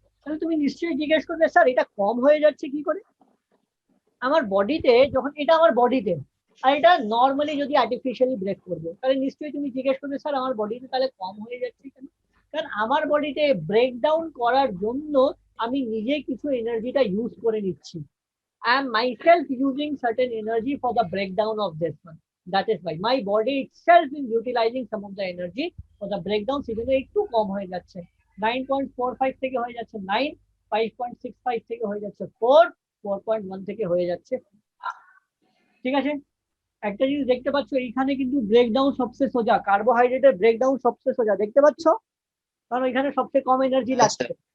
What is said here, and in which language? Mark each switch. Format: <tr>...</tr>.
<bn>তাহলে তুমি নিশ্চয়ই জিজ্ঞেস করবে স্যার এটা কম হয়ে যাচ্ছে কি করে। আমার বডিতে যখন এটা আমার বডিতে আর এটা নর্মালি যদি আর্টিফিশিয়ালি ব্রেক করবে তাহলে নিশ্চয়ই তুমি জিজ্ঞেস করবে স্যার আমার বডিতে তাহলে কম হয়ে যাচ্ছে কেন। কারণ আমার বডিতে ব্রেকডাউন করার জন্য আমি নিজে কিছু এনার্জিটা ইউজ করে নিচ্ছি।</bn> <en>I am myself using certain energy for the breakdown of this one. That is why my body itself is utilizing some of the energy for the breakdown.</en> <bn>সেজন্য একটু কম হয়ে যাচ্ছে, 9.45 থেকে হয়ে যাচ্ছে 9, 5.65 থেকে হয়ে যাচ্ছে 4, 4.1 থেকে হয়ে যাচ্ছে। ঠিক আছে, একটা জিনিস দেখতে পাচ্ছ এইখানে কিন্তু ব্রেকডাউন সবচেয়ে সোজা, কার্বোহাইড্রেটের ব্রেকডাউন সবচেয়ে সোজা দেখতে পাচ্ছ, কারণ এখানে সবচেয়ে কম এনার্জি লাগছে।</bn>